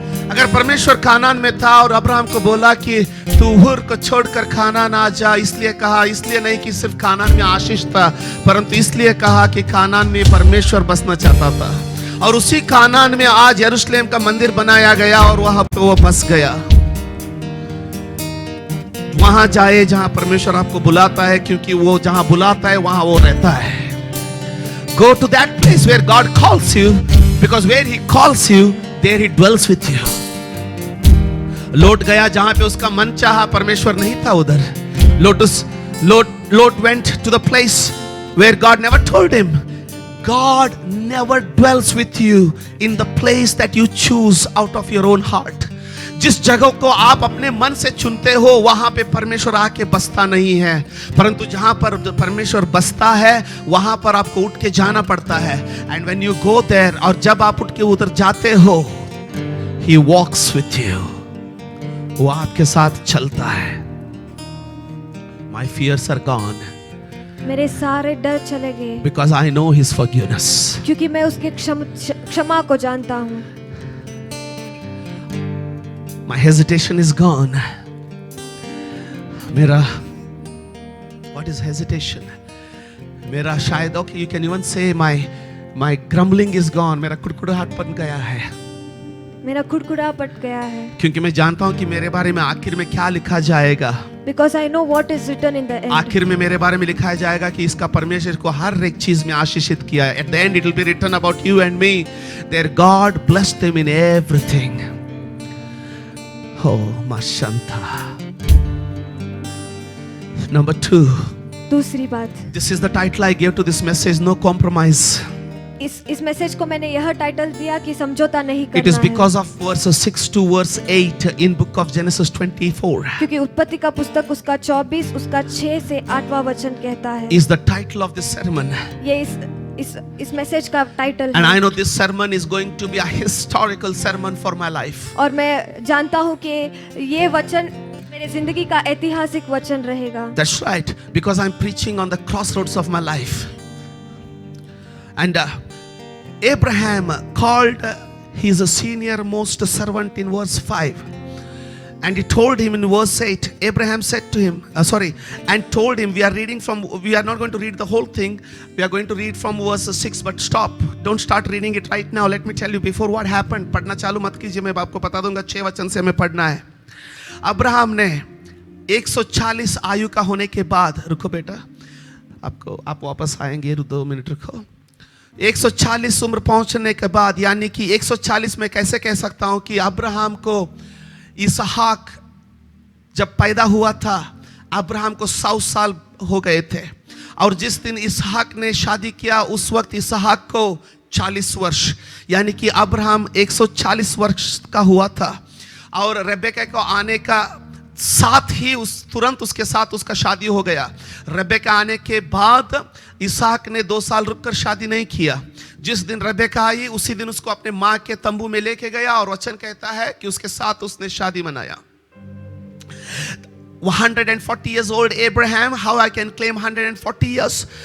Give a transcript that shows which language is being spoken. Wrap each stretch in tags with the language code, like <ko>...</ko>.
<hi>अगर परमेश्वर कानान में था और अब्राहम को बोला कि तू हुर को छोड़कर कानान आ जा, इसलिए कहा, इसलिए नहीं कि सिर्फ कानान में आशीष था, परंतु इसलिए कहा कि कानान में परमेश्वर बसना चाहता था। और उसी कानान में आज यरूशलेम का मंदिर बनाया गया और वहां पे वो बस गया। वहां जाए जहां परमेश्वर आपको बुलाता है, क्योंकि वो जहां बुलाता है वहां वो रहता है।</hi> <en>Go to that place where God calls you, because where He calls you, there He dwells with you.</en> <hi>लोट गया जहां पे उसका मन चाहा, परमेश्वर नहीं था उधर।</hi> <en>Lot went to the place where God never told him. God never dwells with you in the place that you choose out of your own heart.</en> <hi>जिस जगह को आप अपने मन से चुनते हो वहां पे परमेश्वर आके बसता नहीं है, परंतु जहां पर परमेश्वर बसता है वहां पर आपको उठ के जाना पड़ता है।</hi> <en>and when you go there,</en> <hi>और जब आप उठ के उधर जाते हो,</hi> <en>He walks with you.</en> <hi>वो आपके साथ चलता है।</hi> <en>My fears are gone</en> <hi>मेरे सारे डर चले गए,</hi> <en>because I know His forgiveness.</en> <hi>क्योंकि मैं उसके क्षमा को जानता हूँ।</hi> <en>My hesitation is gone. मेरा, what is hesitation?</en> <hi>मेरा शायद,</hi> <en>okay, you can even say my grumbling is gone.</en> <hi>मेरा कुड़कुड़ाहट बन गया है, मेरा कुड़कुड़ा पट गया है, क्योंकि मैं जानता हूं कि मेरे बारे में आखिर में क्या लिखा जाएगा।</hi> <en>because I know what is written in the end.</en> <hi>आखिर में मेरे बारे में लिखा जाएगा कि इसका परमेश्वर को हर एक चीज में आशीषित किया है।</hi> <en>At the end it will be written about you and me, their God blessed them in everything. Oh, Mashanta. Number 2.</en> <hi>दूसरी बात,</hi> <en>This is the title I gave to this message, no compromise.</en> <hi>इस message को मैंने यह title दिया कि समझौता नहीं</hi> <en>It is</en> <hi>करना है,</hi> <en>because of verses 6 to verse 8 in book of Genesis 24</en> <hi>क्योंकि उत्पत्ति का पुस्तक उसका 24 उसका 6 से 8वां वचन कहता है।</hi> <en>is the title of this sermon.</en> <hi>ये इस मैसेज का टाइटल</hi> <en>And I</en> <hi>है,</hi> <en>know this sermon is going to be a historical sermon for my life.</en> <hi>और मैं जानता हूँ कि ये वचन मेरे जिंदगी का ऐतिहासिक वचन रहेगा।</hi> <en>That's right, because I'm preaching on the crossroads of my life. And Abraham called his senior most servant in verse 5. And he told him in verse 8, Abraham said to him, and told him, we are not going to read the whole thing, we are going to read from verse 6, but stop, don't start reading it right now, let me tell you before what happened.</en> <hi>पढ़ना चालू मत कीजिए, मैं आपको बता दूंगा 6 वचन से हमें पढ़ना है। अब्राहम ने 140 आयु का होने के बाद, रुको बेटा, आप वापस आएंगे, 2 मिनट रुको। 140 उम्र पहुंचने के बाद, यानी कि 140 में कैसे कह सकता हूं कि अब्राहम को इसहाक जब पैदा हुआ था, अब्राहम को 100 साल हो गए थे, और जिस दिन इसहाक ने शादी किया उस वक्त इसहाक को 40 वर्ष, यानी कि अब्राहम 140 वर्ष का हुआ था। और रेबेका को आने का साथ ही तुरंत उसके साथ उसका शादी हो गया। रेबेका आने के बाद इसहाक ने 2 साल रुककर शादी नहीं किया। जिस दिन रेबेका आई उसी दिन उसको अपने माँ के तंबू में लेके गया, और वचन कहता है कि उसके साथ उसने शादी मनाया।</hi> <en>140 years old Abraham, how I can claim 140 years?</en>